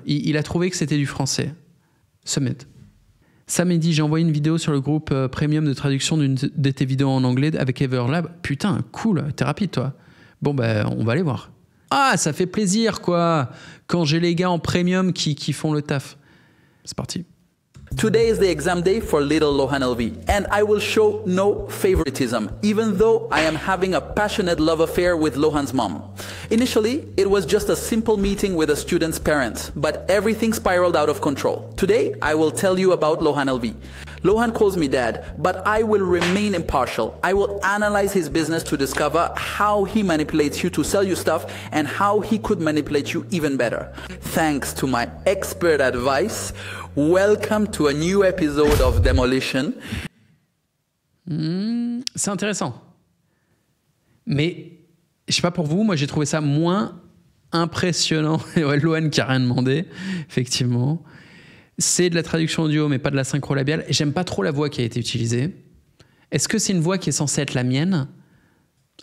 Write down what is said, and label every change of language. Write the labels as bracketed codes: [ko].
[fr] Il a trouvé que c'était du français. Submit. Samedi, j'ai envoyé une vidéo sur le groupe premium de traduction d'une de tes vidéos en anglais avec Everlab. Putain, cool. T'es rapide, toi. Bon, ben, on va aller voir. Ah, ça fait plaisir, quoi, quand j'ai les gars en premium qui font le taf. C'est parti. [en] Today is the exam day for little Lohan LV, and I will show no favoritism, even though I am having a passionate love affair with Lohan's mom. Initially, it was just a simple meeting with a student's parents, but everything spiraled out of control. Today, I will tell you about Lohan LV. Lohan calls me dad, but I will remain impartial. I will analyze his business to discover how he manipulates you to sell you stuff and how he could manipulate you even better. Thanks to my expert advice, welcome to a new episode of Demolition. [fr] C'est intéressant. Mais, je sais pas pour vous, moi j'ai trouvé ça moins impressionnant. Ouais, Lohan qui a rien demandé, effectivement. C'est de la traduction audio, mais pas de la synchro labiale. J'aime pas trop la voix qui a été utilisée. Est-ce que c'est une voix qui est censée être la mienne ?